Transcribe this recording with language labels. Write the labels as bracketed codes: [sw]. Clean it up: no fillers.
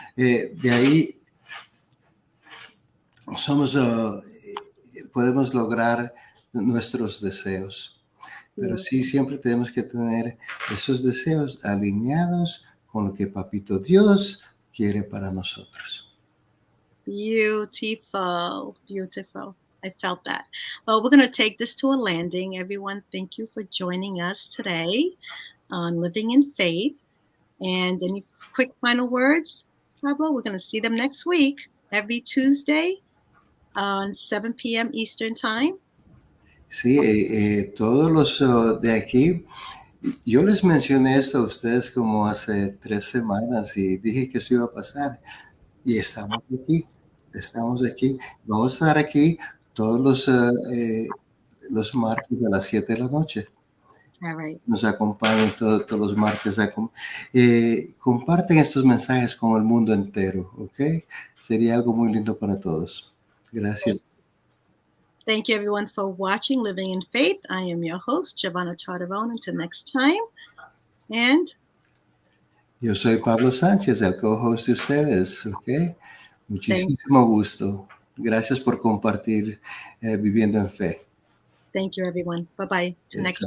[es] De ahí somos, podemos lograr nuestros deseos. Pero sí, siempre tenemos que tener esos deseos alineados con lo que Papito Dios quiere para nosotros. [en] Beautiful. Beautiful. I felt that. Well, we're going to take this to a landing. Everyone, thank you for joining us today on Living in Faith. And any quick final words, Pablo? We're going to see them next week, every Tuesday on 7 p.m. Eastern Time. [es] Sí, todos los de aquí, yo les mencioné esto a ustedes como hace 3 semanas y dije que eso iba a pasar. Y estamos aquí, vamos a estar aquí todos los martes a las 7 de la noche. [en] All right. [es] Nos acompañan todos los martes. Comparten estos mensajes con el mundo entero, ¿ok? Sería algo muy lindo para todos. Gracias. [en] Thank you, everyone, for watching Living in Faith. I am your host, Giovanna Charderone. Until next time. And [es] Yo soy Pablo Sánchez, el co-host de ustedes, ¿ok? Muchísimo gusto. Gracias por compartir Viviendo en Fe. [en] thank you, everyone. Bye-bye. Till next